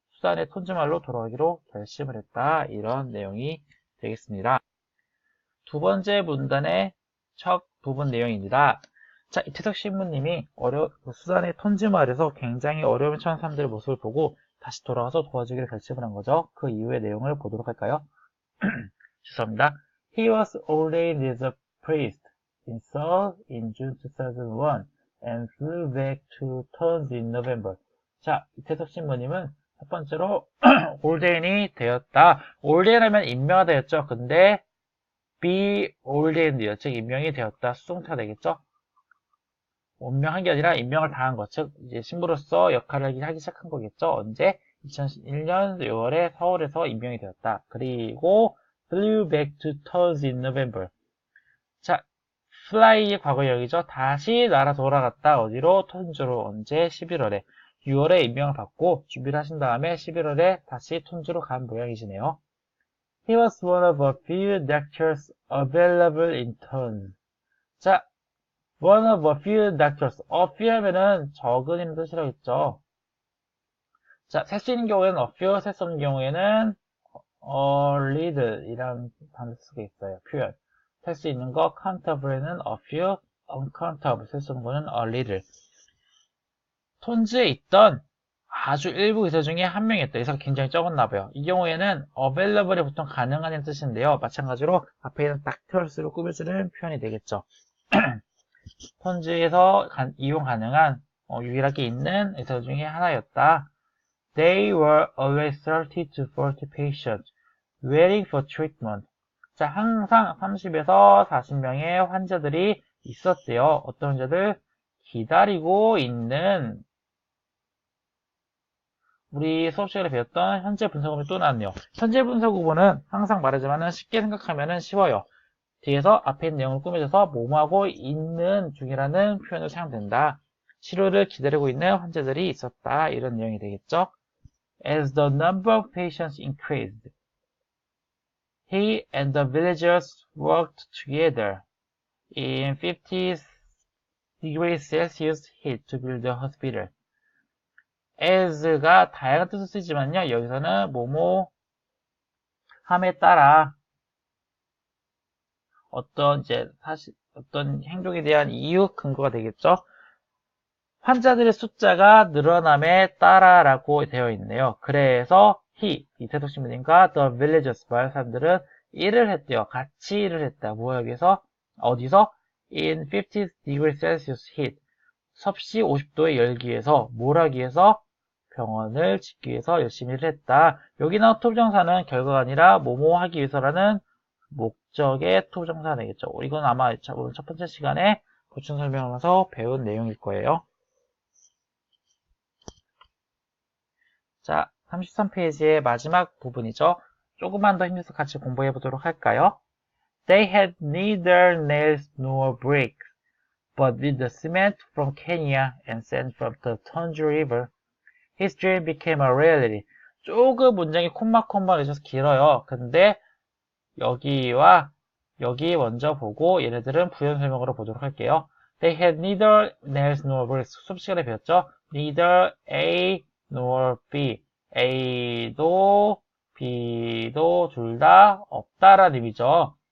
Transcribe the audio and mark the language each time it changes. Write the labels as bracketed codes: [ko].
[ko] 수단의 톤즈말로 돌아가기로 결심을 했다. 이런 내용이 되겠습니다. 두 번째 문단의 첫 부분 내용입니다. 자, 이태석 신부님이 수단의 톤즈말에서 굉장히 어려움을 처한 사람들의 모습을 보고 다시 돌아와서 도와주기를 결심을 한 거죠. 그 이후의 내용을 보도록 할까요? 죄송합니다. [en] He was ordained as a priest in Seoul in June 2001 and flew back to Tons in November. [ko] 자, 이태석 신부님은 첫 번째로 ordain이 되었다. ordain 하면 임명하다였죠. 근데 be ordained요. 즉 임명이 되었다. 수동태가 되겠죠. 임명한 게 아니라 임명을 당한 것. 즉 이제 신부로서 역할을 하기 시작한 거겠죠. 언제? 2001년 6월에 서울에서 임명이 되었다. 그리고 [en] flew back to Tons in November. [ko] 자, fly의 과거형이죠. 다시 날아 돌아갔다. 어디로? 톤즈로. 언제? 11월에. 6월에 임명을 받고 준비를 하신 다음에 11월에 다시 톤즈로 간 모양이시네요. [en] He was one of a few doctors available in Tons. 자, one of a few doctors. [ko] a few 하면은 적은이라는 뜻이라고 했죠. 자, 셀 수 있는 경우에는 a few, 셀 수 없는 경우에는 a little 이라는 단어 쓰고 있어요. 표현. 셀 수 있는 거 countable에는 a few, uncountable, 셀 수 없는 거는 a little. 톤즈에 있던 아주 일부 의사 중에 한 명이었다. 의사가 굉장히 적었나 봐요. 이 경우에는 available이 보통 가능한 뜻인데요. 마찬가지로 앞에 있는 doctors로 꾸며주는 표현이 되겠죠. 톤즈에서 이용 가능한 유일하게 있는 의사 중에 하나였다. [en] They were always 30 to 40 patients waiting for treatment. [ko] 자, 항상 30에서 40명의 환자들이 있었대요. 어떤 환자들? 기다리고 있는, 우리 수업 시간에 배웠던 현재 분사 구문이 또 나왔네요. 현재 분사 구문은 항상 말하지만 쉽게 생각하면 쉬워요. 뒤에서 앞에 있는 내용을 꾸며줘서 뭐뭐하고 있는 중이라는 표현을 사용된다. 치료를 기다리고 있는 환자들이 있었다. 이런 내용이 되겠죠. [en] As the number of patients increased, he and the villagers worked together in 50 degrees Celsius heat to build the hospital. [ko] as가 다양한 뜻을 쓰지만요. 여기서는 뭐뭐 함에 따라 어떤 어떤 행동에 대한 이유 근거가 되겠죠. 환자들의 숫자가 늘어남에 따라라고 되어 있네요. 그래서 이 태도신부님과 the villagers 마을 사람들은 일을 했대요. 같이 일을 했다. 뭐하기 위해서? 어디서? [en] in 50 degrees Celsius heat. [ko] 섭씨 50도의 열기에서 뭘 하기 위해서? 병원을 짓기 위해서 열심히 일을 했다. 여기 나온 투부정사는 결과가 아니라 뭐뭐 하기 위해서라는 목적의 투부정사가 되겠죠. 이건 아마 오늘 첫 번째 시간에 보충 설명하면서 배운 내용일 거예요. 자, 33페이지의 마지막 부분이죠. 조금만 더 힘내서 같이 공부해 보도록 할까요? [en] They had neither nails nor bricks, but with the cement from Kenya and sand from the Tonju River, his dream became a reality. [ko] 조금 문장이 콤마콤마 내셔서 길어요. 근데 여기와 여기 먼저 보고 얘네들은 부연 설명으로 보도록 할게요. [en] They had neither nails nor bricks. [ko] 수업 시간에 배웠죠? [en] Neither A nor B. [ko] A도 B도 둘 다 없다라는 의미죠.